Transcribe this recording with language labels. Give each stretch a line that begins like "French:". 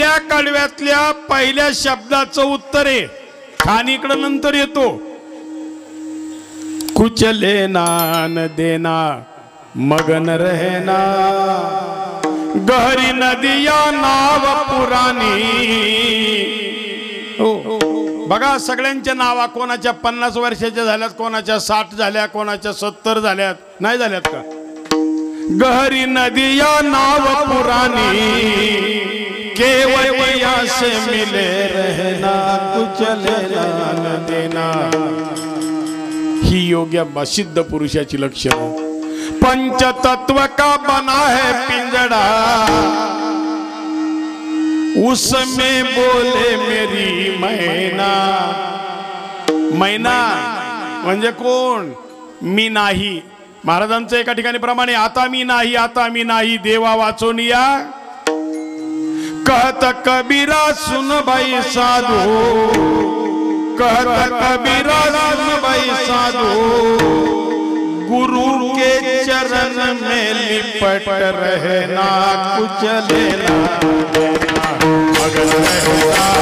Marathi: कडव्यातल्या पहिल्या शब्दाचं उत्तर आहे, खानीकडं नंतर येतो.
Hindi: कुछ लेना न देना मगन रहना, गहरी नदिया नाव पुराणी.
Marathi: हो बघा, सगळ्यांच्या नावा कोणाच्या 50 वर्षाच्या झाल्यात, कोणाच्या 60 झाल्या, कोणाच्या 70 झाल्यात, नाही झाल्यात का.
Hindi: गहरी नदिया नाव पुराणी, केवल से मिले रहना, कुछ लेना न देना.
Marathi: ही योग्य सिद्ध पुरुषाची लक्षणं.
Hindi: पंचतत्व का बना है पिंजड़ा, उसमें बोले मेरी मैना।
Marathi: मैना म्हणजे कोण? मी नाही. महाराजांचं एका ठिकाणी प्रमाणे आता मी नाही, आता मी नाही, देवा वाचून या.
Hindi: कहत कबीरा सुन भाई साधू, कहत कबीरा सुन भाई साधू, गुरु के चरण में लिपट रहना, कुछ लेना मगन रहना,